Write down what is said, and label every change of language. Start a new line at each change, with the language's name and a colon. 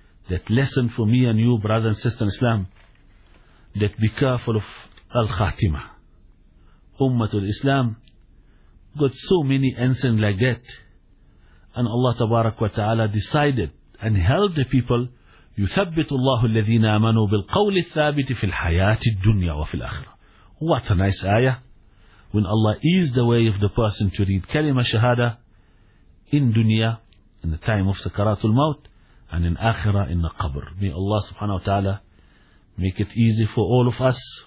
English: That lesson for me and you, brother and sister in Islam, that be careful of al-khatima. Ummatul Islam got so many incidents like that, and Allah tabarak wa ta'ala decided and helped the people.
Arabic: يثبت الله الذين آمنوا بالقول الثابت في الحياة الدنيا وفي الآخرة.
English: What a nice ayah. When Allah is the way of the person to read kalima shahada in dunya, in the time of sakaratul maut, and in akhirah in the qabr. May Allah subhanahu wa ta'ala make it easy for all of us.